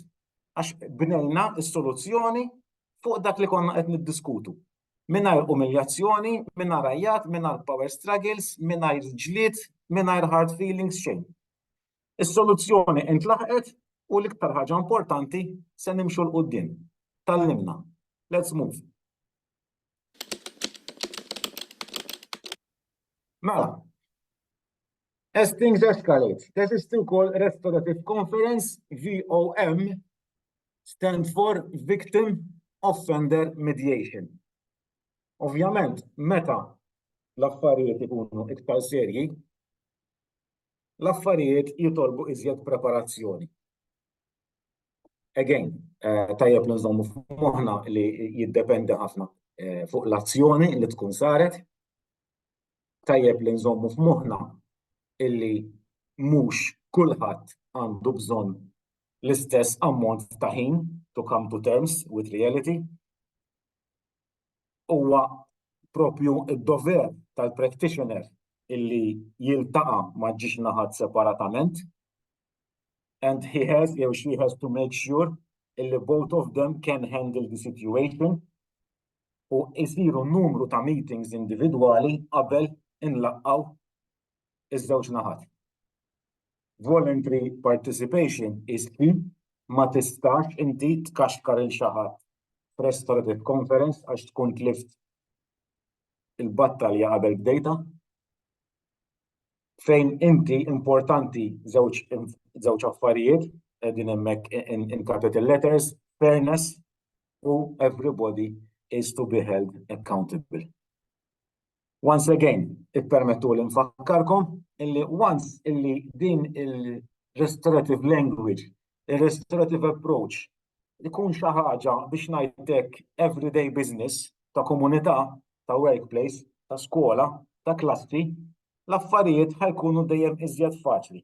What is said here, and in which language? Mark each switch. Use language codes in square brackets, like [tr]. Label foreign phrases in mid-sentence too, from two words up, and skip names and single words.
[mt] Għax bnejna s-soluzzjoni fuq dak li konna qed niddiskutu. Mingħajr umiljazzjoni, mingħajr rajjat, mingħajr [en] power struggles, [mt] mingħajr ġlied, mingħajr [en] hard feelings [mt] xejn. Is-soluzzjoni intlaħqet u l-iktar ħaġa importanti se nimxu l-qudiem. Tallimna. [en] Let's move. Mela, as things escalate, this is still called Restorative Conference, VOM, stand for Victim Offender Mediation. [mt] Ovvjament, meta l-affarijiet ikunu iktar serji, l-affarijiet jitolbu iżjed preparazzjoni. Again, tajjeb li nżommu f'moħħna li jiddependi ħafna fuq l-azzjoni li tkun saret, tajjeb li nżommu f'moħħna illi mhux kulħadd għandu bżonn l-istess ammont ta' ħin [en] to come to terms with reality. [mt] Huwa propju id-dover tal-practitioner illi jiltaqa' ma' ġiex naħat separatament [en] and he or she has to make sure that both of them can handle the situation [mt] u jsiru numru ta' meetings individwali qabel inlaqqaw iż-żewġ naħat. [en] Voluntary participation is key, [mt] ma tistax inti tkaxkar il xi ħadd f'Restorative Conference għax tkun tlift il-battalja qabel bdejta, fejn inti importanti żewġ affarijiet qegħdin hemmhekk [en] in capital letters, [mt] fairness u [en] everybody is to be held accountable. Once again, [mt] ippermettu li nfakkarkom illi once illi din il-restorative language, il-restorative approach ikun xi ħaġa biex ngħidlek [en] everyday business [mt] ta' komunità, ta' workplace, ta' skola, ta' klassi, l-affarijiet ħajkunu dejjem iżjed faċli.